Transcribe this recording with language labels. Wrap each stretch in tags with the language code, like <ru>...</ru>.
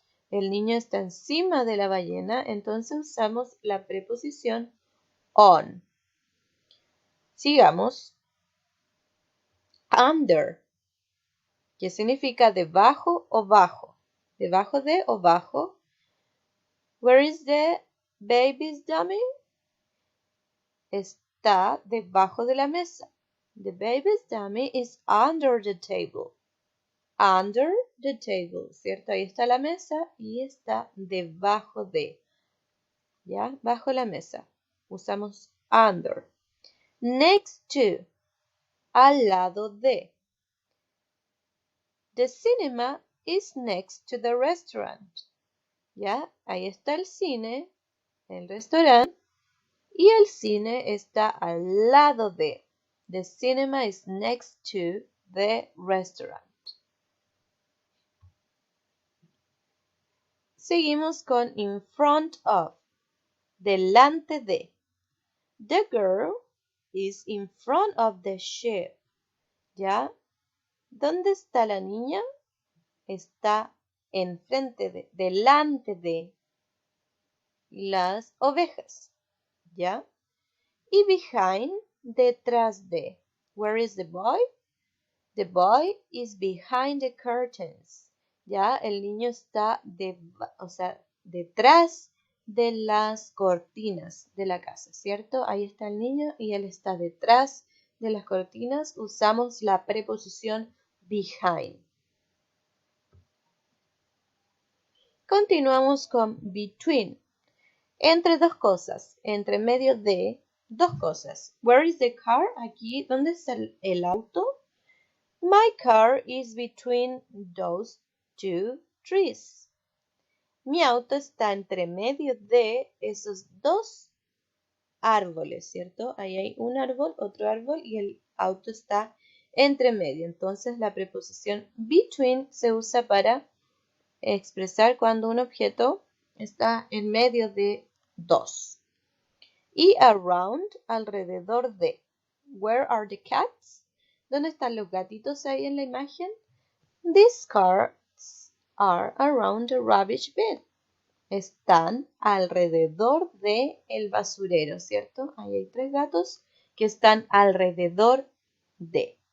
<es>El niño está encima de la ballena, entonces usamos la preposición on. Sigamos. Under, que significa debajo o bajo. Debajo de o bajo.</es> <en>Where is the baby's dummy?</en> <es>Está debajo de la mesa.</es> <en>The baby's dummy is under the table. Under the table,</en> <es>¿cierto? Ahí está la mesa y está debajo de. ¿Ya? Bajo la mesa. Usamos under. Next to. Al lado de.</es> <en>The cinema is next to the restaurant.</en> <es>¿Ya? Ahí está el cine, el restaurante, y el cine está al lado de.</es> <en>The cinema is next to the restaurant.</en> <es>Seguimos con in front of. Delante de.</es> <en>The girl is in front of the sheep.</en> <es>¿Ya? ¿Dónde está la niña? Está enfrente de, delante de las ovejas. ¿Ya?</es> <en>Y behind,</en> <es>detrás de.</es> <en>Where is the boy? The boy is behind the curtains.</en> <es>Ya, el niño está detrás de las cortinas de la casa, ¿cierto? Ahí está el niño y él está detrás de las cortinas. Usamos la preposición behind. Continuamos con between. Entre dos cosas, entre medio de dos cosas.</es> <en>Where is the car?</en> <es>Aquí, ¿dónde está el auto?</es> <en>My car is between those two trees.</en> <es>Mi auto está entre medio de esos dos árboles, ¿cierto? Ahí hay un árbol, otro árbol y el auto está entre medio. Entonces la preposición between se usa para expresar cuando un objeto está en medio de dos.</es> <en>Y around,</en> <es>alrededor de.</es> <en>Where are the cats?</en> <es>¿Dónde están los gatitos ahí en la imagen?</es> <en>These cats are around the rubbish bin.</en> <es>Están alrededor de el basurero, ¿cierto? Ahí hay 3 gatos que están alrededor de.</es>